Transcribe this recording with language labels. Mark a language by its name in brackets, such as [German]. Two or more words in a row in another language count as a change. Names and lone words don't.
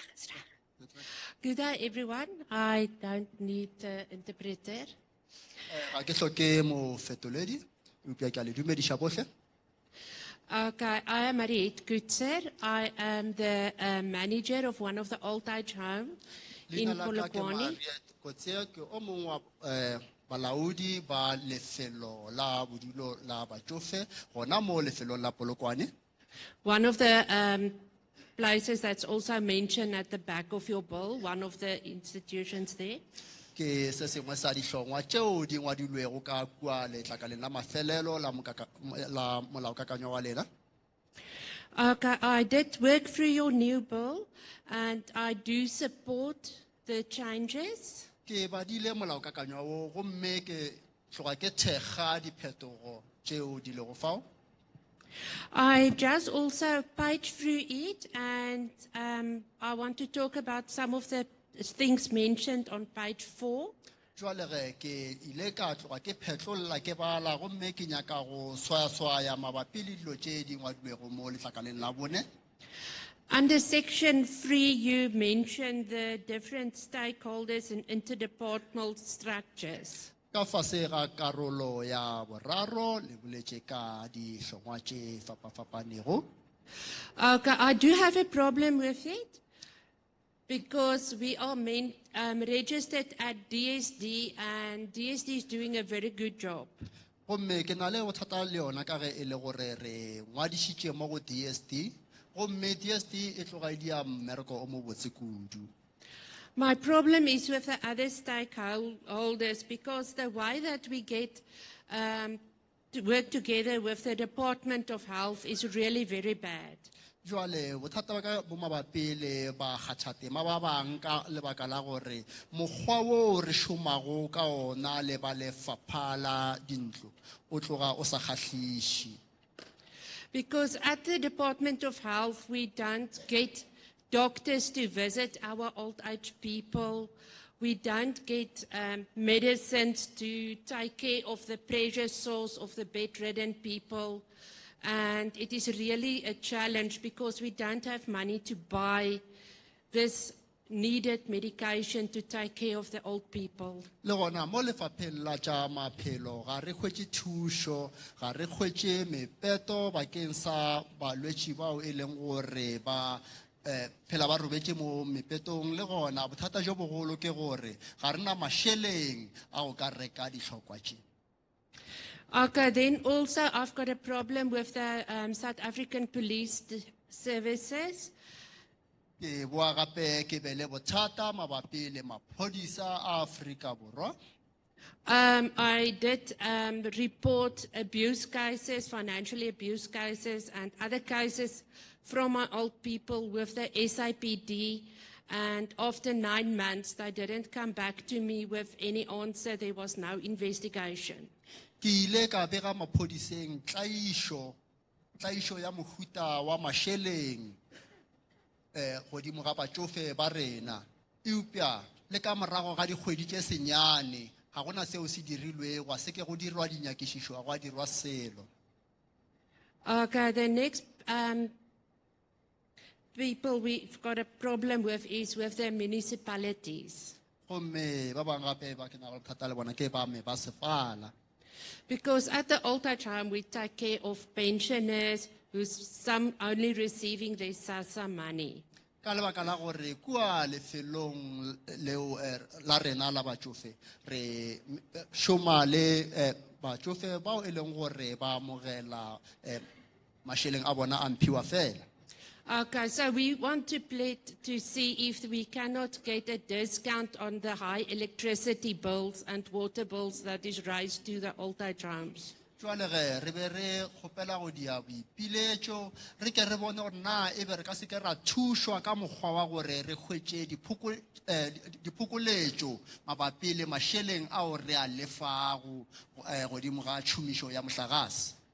[English] Good day, everyone. I don't need an interpreter. Okay, I am Mariette Kutzer. I am the manager of one of the old age homes in Polokwane. [Northern Sotho] Balaudi ba lefelo la bodulo la batsofe gona mo lefelong la Polokwane. [English] One of the places that's also mentioned at the back of your bill, one of the institutions there. [Northern Sotho] Ke se sengwe sa dihlongwa tšeo di ngwadilwego ka kua letlakaleng la mafelelo la molaokakanywa wa lena. [English] Okay, I did work through your new bill and I do support the changes. [Northern Sotho] Ke badile molaokakanywa wo gomme ke tloga ke thekga diphetogo tšeo di lego fao. [English] I just also paged through it and I want to talk about some of the things mentioned on page 4. [Northern Sotho] Jwale ge ke ile ka tloga ke phetlolla ke bala gomme ke nyaka go swaya mabapi le dilo tše di ngwadilwego mo letlakaleng la bone. [English] Under section 3, you mentioned the different stakeholders and interdepartmental structures. [Northern Sotho] Ka fase ga karolo ya boraro le boletše ka dihlongwa tše fapafapanego. [English] Okay, I do have a problem with it because we are registered at DSD and DSD is doing a very good job. [Northern Sotho] Gomme ke na le bothata le yona ka ge e le gore re ngwadišitše mo go DSD. Gomme DSD e tloga e dia mmereko o mo botse kudu. [English] My problem is with the other stakeholders because the way that we get to work together with the Department of Health is really very bad. [Northern Sotho] Jwale bothata ba ka bo mabapi le ba kgathatema ba bang ka lebaka la gore mokgwa wo re šomago ka ona le ba lefapha la dintlo o tloga o sa kgahliše. [English] Because at the Department of Health, we don't get doctors to visit our old age people. We don't get medicines to take care of the pressure sores of the bedridden people. And it is really a challenge because we don't have money to buy this needed medication to take care of the old people. [Northern Sotho] Le gona mo lefapheng la tša maphelo ga re hwetše thušo ga re hwetše mepeto bakeng sa balwetši bao e leng gore ba phela ba robetše mo mepetong le gona bothata jo bogolo ke gore ga re na mašeleng a go ka reka dihlokwa tše. [English] Okay, then also I've got a problem with the South African Police Services. [Northern Sotho] Ke boa gape ke be le bothata mabapi le maphodisa a Afrika Borwa. [English] I did report abuse cases, financially abuse cases, and other cases from my old people with the SIPD. And after 9 months, they didn't come back to me with any answer. There was no investigation. [Northern Sotho] Ke ile ka bega maphodiseng tlaišo ya mohuta wa mašeleng godimo ga batšofe ba rena eupša le ka morago ga dikgwedi tše senyane ga gona seo se dirilwe gwa se ke go dirwa dinyakišišo gwa dirwa selo. [English] Okay, the next people we've got a problem with is with the municipalities. [Northern Sotho] Gomme ba bang gape ba ke na le bothata le bona ke ba me ba sefala. [English] Because at the old age home, we take care of pensioners who's some only receiving their SASSA money. [Northern Sotho] Ka lebaka la gore kua lefelong leo la rena la batšofe re šoma le batšofe bao e leng gore ba amogela mašeleng a bona a mphiwa fela. [English] Okay, so we want to plead to see if we cannot get a discount on the high electricity bills and water bills that is raised to the old age homes. [Northern Sotho] Jwale ge re be re kgopela go dia boipiletšo re ke re bone gore na e be re ka se ke ra thušwa ka mokgwa wa gore re hwetše diphokoletšo mabapi le mašeleng ao re a lefago godimo ga tšhomišo ya mohlagase.